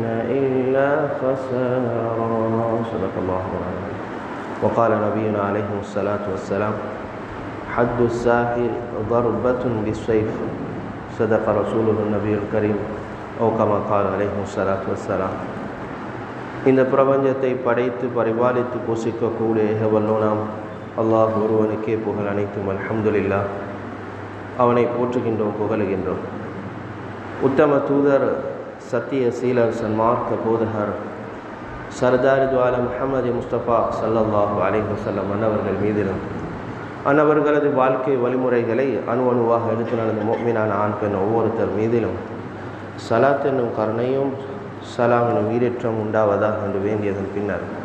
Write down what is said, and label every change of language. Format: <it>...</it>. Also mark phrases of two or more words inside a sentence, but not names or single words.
<ar>إلا خسارا صدق الله العظيم وقال نبينا عليه الصلاة والسلام حد الساحر ضربة بالسيف صدق رسوله النبي الكريم أو كما قال عليه الصلاة والسلام</ar> <ta>இந்த பிரபஞ்சத்தை படைத்து பரிபாலித்து போஷிக்கக்கூடிய ஏகவல்லோனாம் அல்லாஹ் ஒருவனுக்கே புகழ் அனைத்தும்</ta> <ar>அல்ஹம்துலில்லாஹ்.</ar> <ta>அவனை போற்றுகின்றோம், புகழுகின்றோம். உத்தம தூதர், சத்திய சீலர், சன்மார்க்க போதகர் சர்தார் துவால முஹம்மது முஸ்தபா</ta> <ar>صلى الله عليه وسلم</ar> <ta>அன்னவர்கள் மீதிலும் அன்னவர்களது வாழ்க்கை வழிமுறைகளை அணுவாக எடுத்து நடந்த முஃமினான ஆண் பெண் ஒவ்வொருத்தர் மீதிலும் சலாத் என்னும் கருணையும் சலாம் என்னும் ஈரேற்றம் உண்டாவதாக என்று வேண்டியதன் பின்னர்</ta>